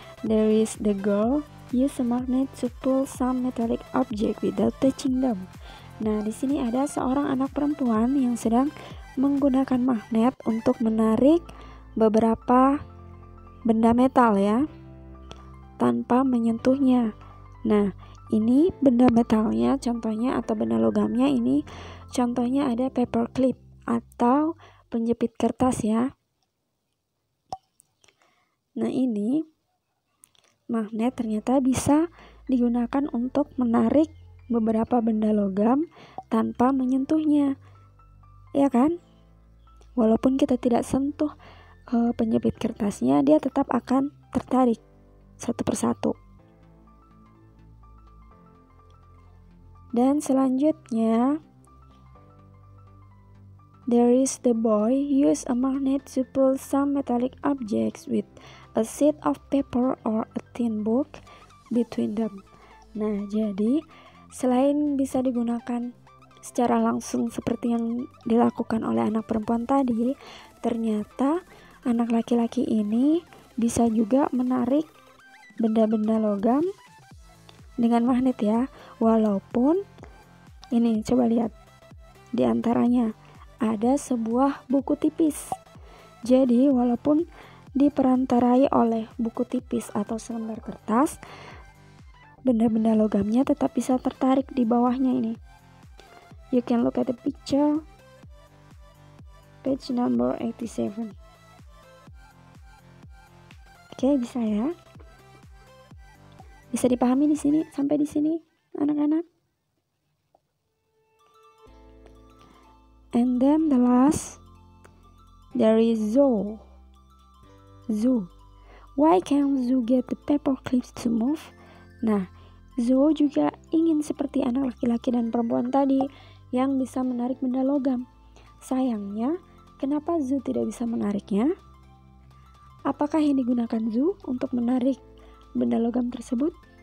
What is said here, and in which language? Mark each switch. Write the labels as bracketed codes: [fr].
[en] There is the girl use a magnet to pull some metallic object without touching them. [id] Nah, di sini ada seorang anak perempuan yang sedang menggunakan magnet untuk menarik beberapa benda metal ya, tanpa menyentuhnya. Nah, ini benda metalnya contohnya atau benda logamnya ini contohnya ada paper clip atau penjepit kertas ya. Nah, ini magnet ternyata bisa digunakan untuk menarik beberapa benda logam tanpa menyentuhnya. Ya kan? Walaupun kita tidak sentuh penjepit kertasnya, dia tetap akan tertarik satu persatu. Dan selanjutnya, [en] there is the boy use a magnet to pull some metallic objects with a sheet of paper or a thin book between them. [id] Nah, jadi selain bisa digunakan secara langsung seperti yang dilakukan oleh anak perempuan tadi, ternyata anak laki-laki ini bisa juga menarik benda-benda logam dengan magnet ya. Walaupun ini coba lihat di antaranya ada sebuah buku tipis. Jadi walaupun diperantarai oleh buku tipis atau selembar kertas, benda-benda logamnya tetap bisa tertarik di bawahnya ini. [en] You can look at the picture page number 87. [id] Oke, bisa ya? Bisa dipahami di sini sampai di sini, anak-anak? [en] And then the last, there is Zoe. Zoo. Why can't Zoo get the paper clips to move? [id] Nah, Zoo juga ingin seperti anak laki-laki dan perempuan tadi yang bisa menarik benda logam. Sayangnya, kenapa Zoo tidak bisa menariknya? Apakah yang digunakan Zoo untuk menarik benda logam tersebut?